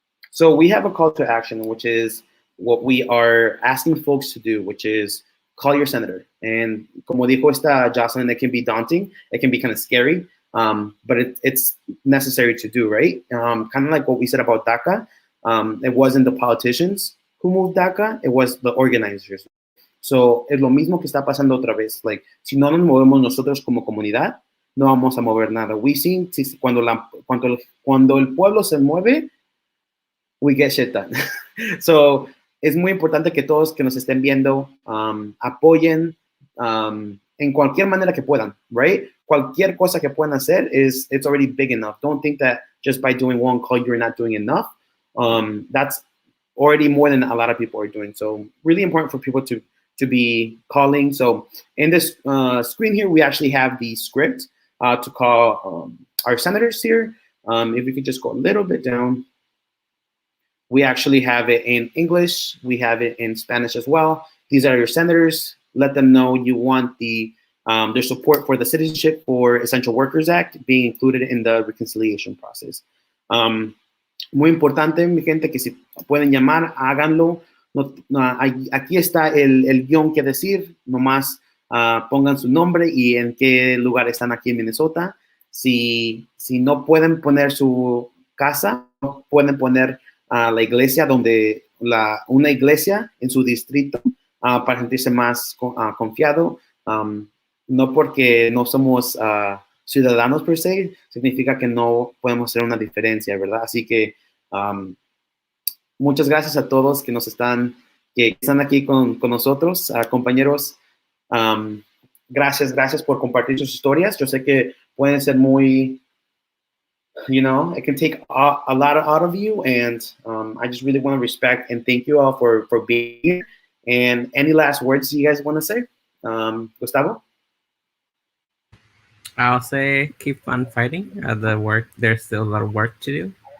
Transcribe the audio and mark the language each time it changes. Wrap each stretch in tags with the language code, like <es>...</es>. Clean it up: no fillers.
<en>So we have a call to action, which is what we are asking folks to do, which is call your senator. And</en> <es>como dijo esta Jocelyn,</es> <en>it can be daunting, it can be kind of scary. But it's necessary to do, right? Kind of like what we said about DACA. It wasn't the politicians who moved DACA, it was the organizers.</en> <es>So es lo mismo que está pasando otra vez. Like, si no nos movemos nosotros como comunidad, no vamos a mover nada.</es> <en>We seen</en> <es>cuando el pueblo se mueve,</es> <en>we get shit done.</en> <es>So es muy importante que todos que nos estén viendo apoyen en cualquier manera que puedan, right? Cualquier cosa que puedan hacer</es> <en>it's already big enough. Don't think that just by doing one call you're not doing enough. That's already more than a lot of people are doing. So really important for people to be calling. So in this screen here, we actually have the script to call our senators here. If we could just go a little bit down. We actually have it in English. We have it in Spanish as well. These are your senators. Let them know you want their support for the Citizenship for Essential Workers Act being included in the reconciliation process.</en> <es>Muy importante, mi gente, que si pueden llamar, háganlo. Aquí está el guión que decir. Nomás pongan su nombre y en qué lugar están aquí en Minnesota. Si no pueden poner su casa, no pueden poner la iglesia, una iglesia en su distrito, para sentirse más confiado. No porque no somos ciudadanos per se, significa que no podemos hacer una diferencia, ¿verdad? Así que muchas gracias a todos que están aquí con nosotros, compañeros. Gracias por compartir sus historias. Yo sé que pueden ser muy,</es> <en>it can take a lot out of you, and I just really want to respect and thank you all for being here. And any last words you guys want to say? Gustavo? I'll say keep on fighting. There's still a lot of work to do.</en>